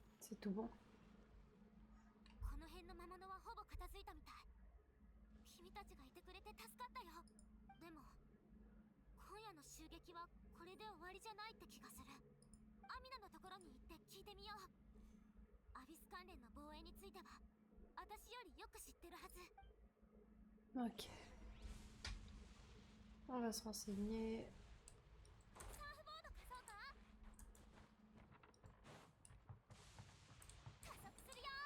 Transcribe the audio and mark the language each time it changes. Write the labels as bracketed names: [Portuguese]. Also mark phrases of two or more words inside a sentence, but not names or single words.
[French] C'est tout bon. [Japanese] この辺の魔物はほぼ片付いたみたい。君たちがいてくれて助かったよ。でも今夜の襲撃はこれで終わりじゃないって気がする。アミナのところに行って聞いてみよう。アビス関連の防衛については私よりよく知ってるはず。 [French] Ok. On va se renseigner. [Japanese] サーフボード貸そうか。加速するよ。